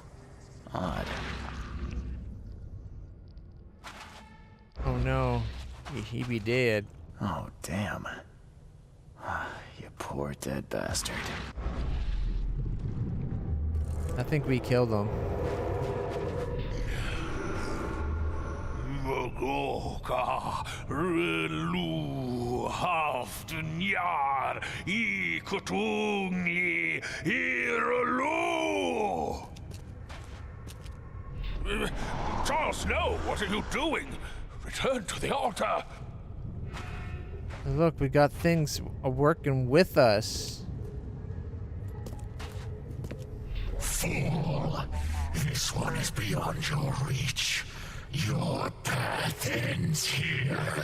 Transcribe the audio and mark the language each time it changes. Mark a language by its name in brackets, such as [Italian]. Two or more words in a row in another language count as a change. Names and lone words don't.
[English] odd. Oh no. He be dead. Oh, damn. You poor dead bastard. I think we killed him. Mogoka relu haftenjar I kutungi irelu. Charles, no! What are you doing? Return to the altar. Look, we got things working with us. Fool! This one is beyond your reach. Your path ends here.